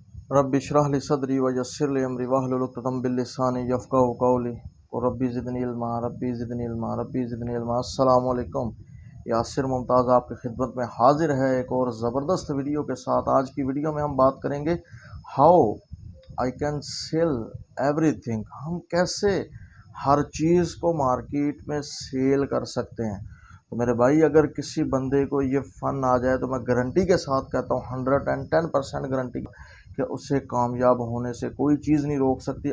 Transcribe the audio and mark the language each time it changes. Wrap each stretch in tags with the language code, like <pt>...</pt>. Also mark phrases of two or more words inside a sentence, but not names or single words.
<ar>رب اشرح لي صدري ويسر لي أمري واحلل عقدة من لساني يفقهوا قولي ورب زدني علما رب زدني علما رب زدني علما. السلام عليكم.</ar> <ur>یاسر ممتاز آپ کی خدمت میں حاضر ہے ایک اور زبردست ویڈیو کے ساتھ. آج کی ویڈیو میں ہم بات کریں گے</ur> <en>How I can sell everything.</en> <ur>ہم کیسے ہر چیز کو مارکیٹ میں سیل کر سکتے ہیں. تو میرے بھائی، اگر کسی بندے کو یہ فن آ جائے تو میں گارنٹی کے ساتھ کہتا ہوں 110% گارنٹی کہ اسے کامیاب ہونے سے کوئی چیز نہیں روک سکتی.</ur>